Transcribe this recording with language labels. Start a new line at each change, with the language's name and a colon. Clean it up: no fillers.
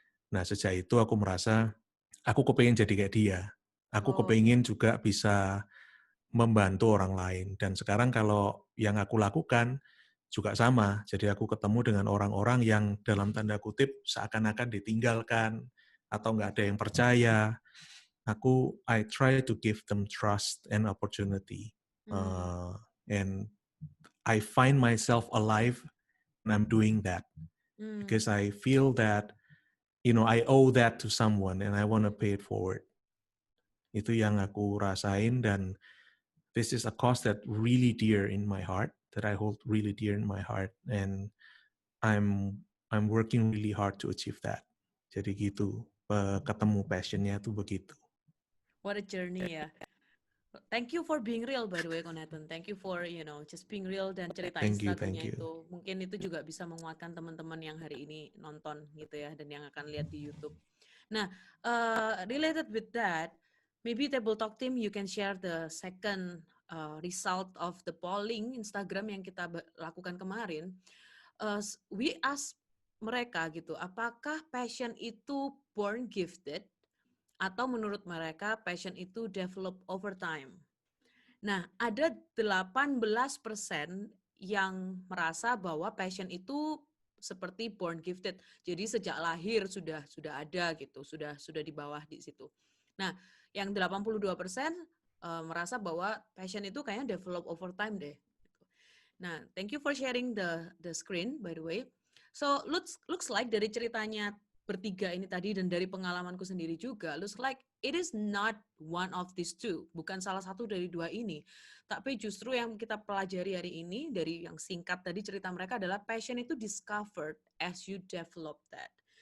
Indonesian: Nah, sejak itu aku merasa, aku kepengen jadi kayak dia. Aku kepengen juga bisa membantu orang lain. Dan sekarang kalau yang aku lakukan juga sama. Jadi aku ketemu dengan orang-orang yang dalam tanda kutip seakan-akan ditinggalkan atau nggak ada yang percaya.
English: I try to give them trust and opportunity. And I find myself alive when I'm doing that. Because I feel that, I owe that to someone and I want to pay it forward.
Indonesian: Itu yang aku rasain dan
English: this is a cause that really dear in my heart, that I hold really dear in my heart, and I'm working really hard to achieve that.
Indonesian: Jadi gitu, ketemu passionnya tuh begitu.
English: What a journey ya. Thank you for being real, by the way, Konathan. Thank you for, just being real
Indonesian: dan ceritain
English: Thank you.
Indonesian: struggle-nya itu. Mungkin itu juga bisa menguatkan teman-teman yang hari ini nonton gitu ya, dan yang akan lihat di YouTube.
English: Nah, related with that, maybe Table Talk team, you can share the second result of the polling Instagram
Indonesian: yang kita lakukan kemarin.
English: We ask
Indonesian: mereka gitu, apakah passion itu born gifted, atau menurut mereka passion itu
English: develop over time.
Indonesian: Nah, ada 18% yang merasa bahwa passion itu seperti born gifted. Jadi sejak lahir sudah ada gitu, sudah di bawah di situ. Nah, yang 82% merasa bahwa passion itu kayaknya develop over time deh.
English: Nah, thank you for sharing the screen by the way. So looks like
Indonesian: dari ceritanya bertiga ini tadi dan dari pengalamanku sendiri juga,
English: looks like it is not one of these two,
Indonesian: bukan salah satu dari dua ini. Tapi justru yang kita pelajari hari ini dari yang singkat tadi cerita mereka adalah passion itu
English: discovered as you develop that.